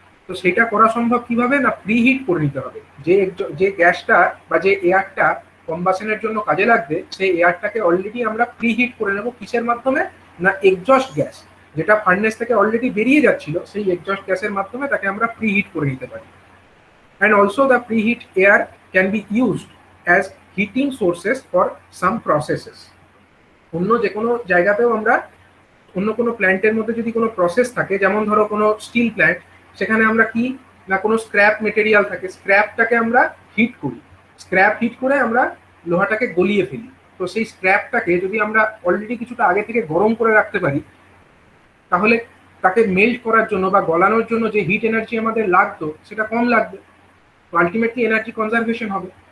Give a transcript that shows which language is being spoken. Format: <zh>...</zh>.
<bn>তো সেটা করা সম্ভব কিভাবে? না, প্রিহিট করে নিতে হবে। যে গ্যাসটা বা যে এয়ারটা কম্বাশনের জন্য কাজে লাগবে সেই এয়ারটাকে অলরেডি আমরা প্রিহিট করে নেব। কিসের মাধ্যমে? না, এক্সজস্ট গ্যাস যেটা ফার্নেস থেকে অলরেডি বেরিয়ে যাচ্ছিল সেই এক্সজস্ট গ্যাসের মাধ্যমে তাকে আমরা প্রিহিট করে নিতে পারি।</bn> <en>And also the preheat air can be used as heating sources for some processes.</en> <bn>অন্য যে কোনো জায়গাতেও আমরা, অন্য কোনো প্ল্যান্টের মধ্যে যদি কোনো প্রসেস থাকে, যেমন ধরো কোনো স্টিল প্ল্যান্ট, সেখানে আমরা কি না, কোনো স্ক্র্যাপ মেটেরিয়াল থাকে, স্ক্র্যাপটাকে আমরা হিট করি, স্ক্র্যাপ হিট করে আমরা লোহাটাকে গলিয়ে ফেলি। তো সেই স্ক্র্যাপটাকে যদি আমরা অলরেডি কিছুটা আগে থেকে গরম করে রাখতে পারি, তাহলে তাকে মেল্ট করার জন্য বা গলানোর জন্য যে হিট এনার্জি আমাদের লাগতো সেটা কম লাগবে, আলটিমেটলি এনার্জি কনজারভেশন হবে।</bn>